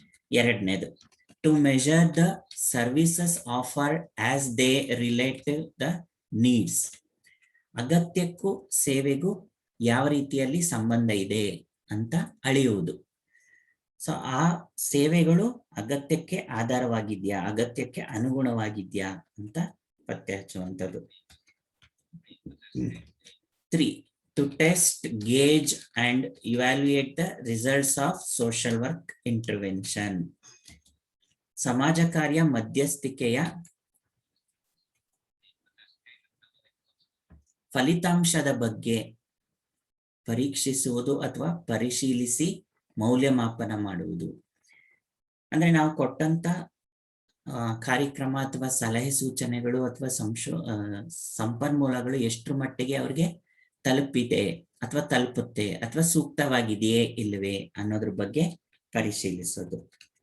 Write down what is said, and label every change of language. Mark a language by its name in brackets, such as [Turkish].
[Kannada] ಎರಡನೇದು [English] to measure the services offered as they relate the needs, [Kannada] ಅಗತ್ಯಕ್ಕೂ ಸೇವೆಗೂ ಯಾವ ರೀತಿಯಲ್ಲಿ ಸಂಬಂಧ ಇದೆ ಅಂತ ಅಳೆಯುವುದು. ಸೊ ಆ ಸೇವೆಗಳು ಅಗತ್ಯಕ್ಕೆ ಆಧಾರವಾಗಿದ್ಯಾ, ಅಗತ್ಯಕ್ಕೆ ಅನುಗುಣವಾಗಿದ್ಯಾ ಅಂತ ಪತ್ತೆ ಹಚ್ಚುವಂಥದ್ದು. 3. [English] To test, gauge and evaluate the results of social work intervention, [Kannada] ಸಮಾಜ ಕಾರ್ಯ ಮಧ್ಯಸ್ಥಿಕೆಯ ಫಲಿತಾಂಶದ ಬಗ್ಗೆ ಪರೀಕ್ಷಿಸುವುದು ಅಥವಾ ಪರಿಶೀಲಿಸಿ ಮೌಲ್ಯಮಾಪನ ಮಾಡುವುದು. ಅಂದ್ರೆ ನಾವು ಕೊಟ್ಟಂತ ಕಾರ್ಯಕ್ರಮ ಅಥವಾ ಸಲಹೆ ಸೂಚನೆಗಳು ಅಥವಾ ಸಂಪನ್ಮೂಲಗಳು ಎಷ್ಟರ ಮಟ್ಟಿಗೆ ಅವ್ರಿಗೆ ತಲುಪಿದೆ ಅಥವಾ ತಲುಪುತ್ತೆ ಅಥವಾ ಸೂಕ್ತವಾಗಿದೆಯೇ ಇಲ್ಲವೇ ಅನ್ನೋದ್ರ ಬಗ್ಗೆ ಪರಿಶೀಲಿಸೋದು.